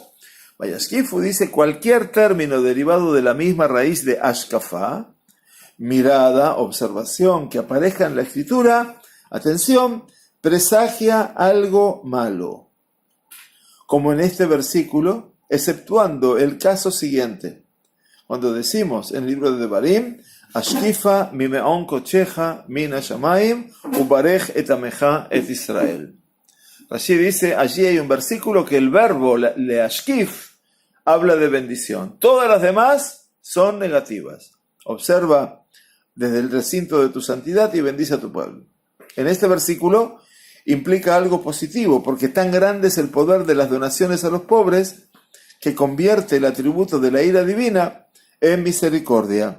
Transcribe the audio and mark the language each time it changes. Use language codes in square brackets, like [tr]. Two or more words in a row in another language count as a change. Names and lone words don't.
[es] Vayashkifu dice cualquier término derivado de la misma raíz de ashkafá, mirada, observación, que aparezca en la escritura, atención, presagia algo malo. Como en este versículo, exceptuando el caso siguiente, cuando decimos en el libro de Devarim, [he] השקיפה ממעון קדשך מן השמים וברך את עמך את ישראל. [es] Rashi dice, allí hay un versículo que el verbo leashkif habla de bendición. Todas las demás son negativas. Observa desde el recinto de tu santidad y bendice a tu pueblo. En este versículo implica algo positivo, porque tan grande es el poder de las donaciones a los pobres que convierte el atributo de la ira divina en misericordia.